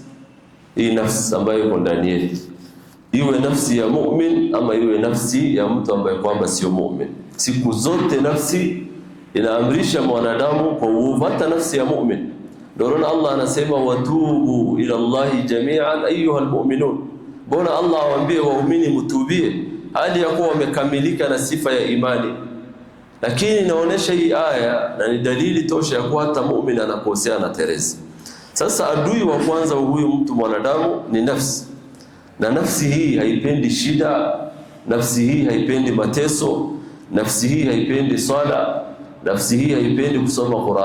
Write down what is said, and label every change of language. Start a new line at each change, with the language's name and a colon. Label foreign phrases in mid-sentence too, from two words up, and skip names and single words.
Swahili: Hii nafsi ambayo iko ndani yetu, iwe nafsi ya mu'min ama iwe nafsi ya mtu ambaye kwamba sio mu'min. Siku zote nafsi inaamrisha mwanadamu kwa uovu, hata nafsi ya mu'min. Ndio Allah anasema,
Arabic: وتوبوا إلى الله جميعا أيها المؤمنون.
Swahili: Bona Allah awaambie waumini mtubie hali ya kuwa wamekamilika na sifa ya imani. Lakini inaonesha hii aya na ni dalili tosha ya kuwa hata muumini anakosea na terezi. Sasa adui wa kwanza huyu mtu mwanadamu ni nafsi. Na nafsi hii haipendi shida, nafsi hii haipendi mateso, nafsi hii haipendi swala, nafsi hii haipendi kusoma Qur'an.